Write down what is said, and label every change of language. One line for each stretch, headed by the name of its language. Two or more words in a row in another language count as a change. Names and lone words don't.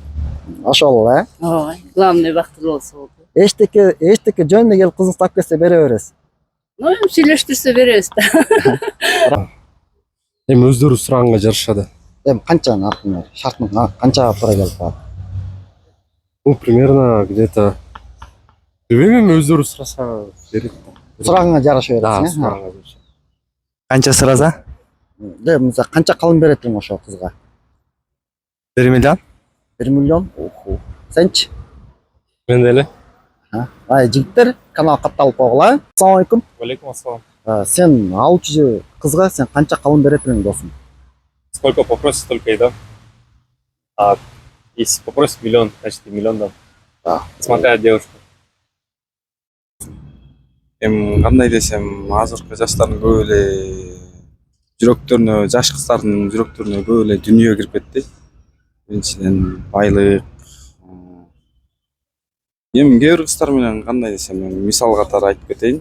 Kyrgyz: Ошол эле. Ооба, главный бактылуу болсо болду. Эчтеке жөн эле келип кызыңыз тап келсе бере бересиз. Эми сүйлөштүрсө беребиз да. Эми өздөрү сураганга жарашады. Канча, например, шартын канчага туура келип калат?
Russian: Ну, примерно где-то
Kyrgyz: билбейм, эми өздөрү сураса берет. Сураганга жараша бересиң. сураганга жараша. Канча сураса? Мисалы канча калым берет элең ошол кызга? 1 миллион. 1 миллион? Сенчи? Мен деле. Жигиттер, канал катталып койгула. Ассалам алейкум. Алейкум ассалам. Сен алуучу кызга сен канча калым берет элең досум?
Russian: Сколько попросит, столько и дам. А если попросит миллион, значит и миллион дам. Смотря девушку.
Kyrgyz: Кандай десем, азыркы жаштардын көп эле жүрөктөрүнө, жаш кыздардын жүрөктөрүнө көп эле дүнүйө кирип кетти. Биринчиден байлык. Кээ бир кыздар менен кандай десем, мисал катары айтып кетейин.